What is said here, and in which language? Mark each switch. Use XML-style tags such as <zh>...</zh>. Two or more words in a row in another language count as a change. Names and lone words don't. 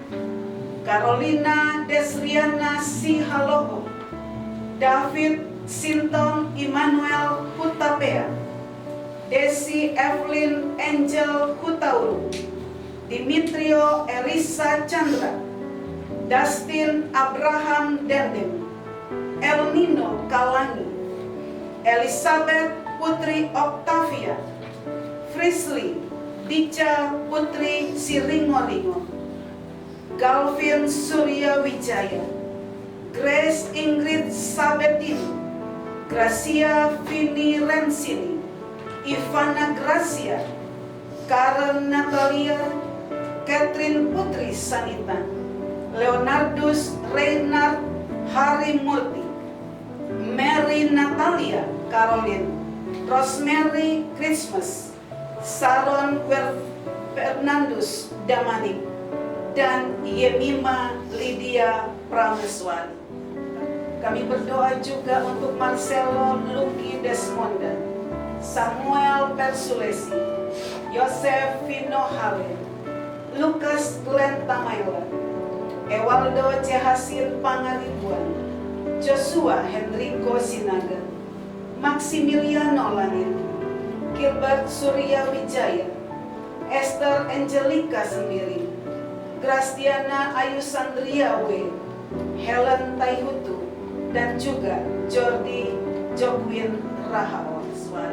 <id>Carolina Desriana Sihaloho, David Sinton Immanuel Hutapea, Desi Evelyn Angel Hutauru, Dimitrio Elisa Chandra, Dustin Abraham Dendem, El Nino Kalani, Elizabeth Putri Octavia, Frisley Dica Putri Siringolingo, Galvin Surya Wijaya, Grace Ingrid Sabetini, Gracia Vini Rensini, Ivana Gracia, Karen Natalia, Catherine Putri Sanita, Leonardus Reynard Harimurti, Mary Natalia Caroline, Rosemary Christmas, Sharon Fernandus Damanik, dan Yemima Lydia Prameswari. Kami berdoa juga untuk Marcelo Luki Desmonda, Samuel Persulesi, Yosef Vino Hale, Lukas Glenn Tamaila, Ewaldo Cehasin Pangaribuan, Joshua Henrico Sinaga, Maximiliano Langit, Gilbert Surya Wijaya, Esther Angelica Sendiri, Grastiana Ayu Sandria W, Helen Taihutu, dan juga Jordi Jogwin Rahawaswan.</id>